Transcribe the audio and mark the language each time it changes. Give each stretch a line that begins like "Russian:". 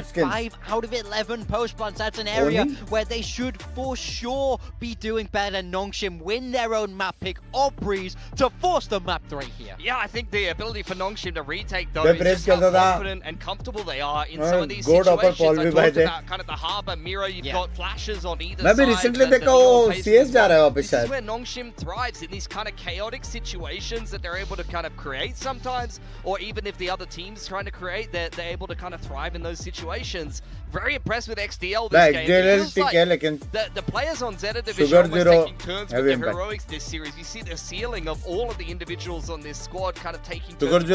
English: 5 out of 11 post plants. That's an area where they should for sure be doing better. Nongshim win their own map pick of Breeze to force the map 3 here. Yeah, I think the ability for Nongshim to retake those is just how confident and comfortable they are in some of these situations. I talked about kind of the harbor mirror. You've got flashes on either side. Recently
Hindi: देखा वो CS जा रहा है वापस
English: This is where Nongshim thrives, in these kind of chaotic situations that they're able to kind of create sometimes, or even if the other team's trying to create, they're able to kind of thrive in those situations. Very impressed with XDL this game. It feels like the players on Zeta Division almost taking turns with the heroics this series. You see the ceiling of all of the individuals on this squad kind of taking turns.